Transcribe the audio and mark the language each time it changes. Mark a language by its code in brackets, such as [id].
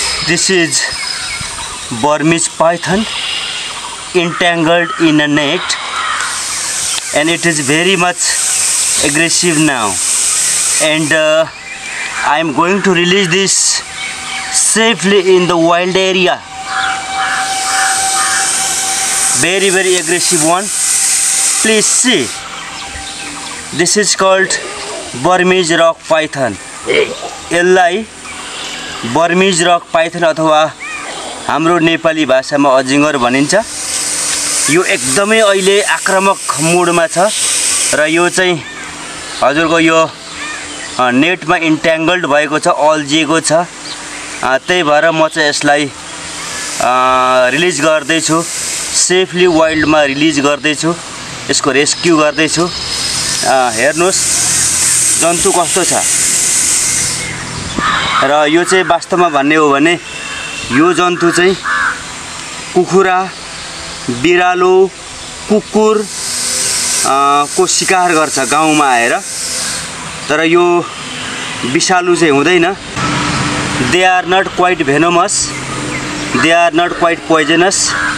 [en] This is Burmese python entangled in a net, and it is very much aggressive now, and I am going to release this safely in the wild area. Very aggressive one. Please see, this is called Burmese rock python. [ne] यसलाई Burmese rock python अथवा हाम्रो नेपाली भाषामा अजिङ्गर भनिन्छ। यो एकदमै अहिले आक्रामक मोडमा छ र यो चाहिँ हजुरको यो नेटमा इन्ट्याङ्गल्ड भएको छ, अल्झिएको छ। त्यही भएर म चाहिँ यसलाई रिलिज गर्दै छु, सेफली वाइल्डमा रिलिज गर्दै छु, यसको रेस्क्यु गर्दै छु। हेर्नुस् जन्तु कस्तो छ। र यो चाहिँ वास्तवमा भन्ने हो भने यो जन्तु चाहिँ कुखुरा, बिरालो, कुकुर को शिकार गर्छ गाउँमा आएर, तर यो विषालु चाहिँ हुँदैन। [en] They are not quite venomous, they are not quite poisonous.